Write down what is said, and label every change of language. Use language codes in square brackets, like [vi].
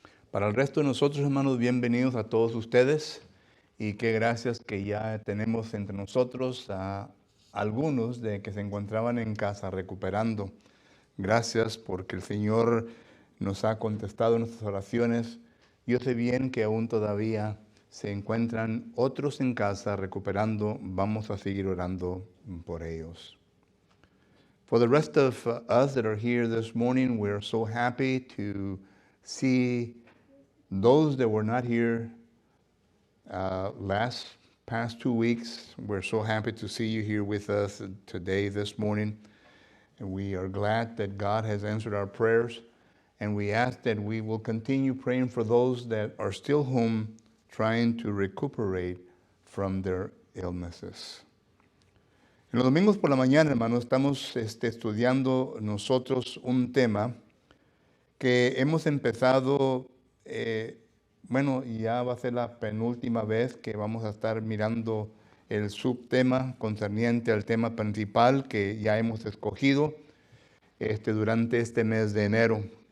[es] Para el resto de nosotros, hermanos, bienvenidos a todos ustedes y qué gracias que ya tenemos entre nosotros a algunos de que se encontraban en casa recuperando. Gracias porque el Señor nos ha contestado nuestras oraciones. Yo sé bien que aún todavía se encuentran otros en casa recuperando. Vamos a seguir orando por ellos. [en] For the rest of us that are here this morning, we're so happy to see those that were not here past 2 weeks. We're so happy to see you here with us today, this morning. And we are glad that God has answered our prayers. And we ask that we will continue praying for those that are still home trying to recuperate from their illnesses. [es] En los domingos por la mañana, hermanos, estamos estudiando nosotros un tema que hemos empezado, ya va a ser la penúltima vez que vamos a estar mirando el subtema concerniente al tema principal que ya hemos escogido durante este mes de enero.